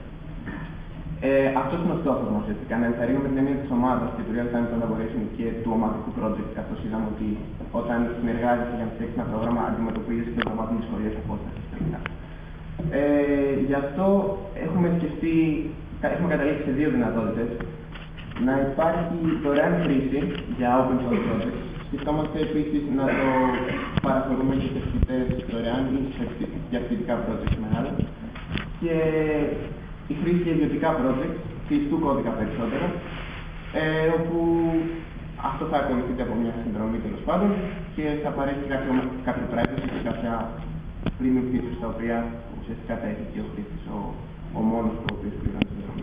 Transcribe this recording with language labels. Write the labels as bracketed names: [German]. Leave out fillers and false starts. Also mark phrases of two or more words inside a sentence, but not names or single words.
[Greek] Αυτός είναι ο στόχος μας, να ενθαρρύνουμε την έννοια της ομάδας και του [English] real-time collaboration [Greek] και του ομαδικού project, καθώς είδαμε ότι όταν συνεργάζεσαι για να φτιάξεις ένα πρόγραμμα, αντιμετωπίζεις και προγραμμάτων δυσκολίες απόστασης τελικά. Γι' αυτό έχουμε καταλήξει σε δύο δυνατότητες. Να υπάρχει δωρεάν χρήση για [English] open source projects. [Greek] Σκεφτόμαστε επίσης να το παραχωρούμε και σε φοιτητές δωρεάν ή για φοιτητικά projects μεγάλα. Και η χρήση για ιδιωτικά projects, κλειστού κώδικα περισσότερο, όπου αυτό θα ακολουθείται από μια συνδρομή τέλος πάντων και θα παρέχει κάποιο privacy και κάποια [English] premium features [Greek] τα οποία ουσιαστικά θα έχει και ο χρήστης ο μόνος του ο οποίος πληρώνει τη συνδρομή.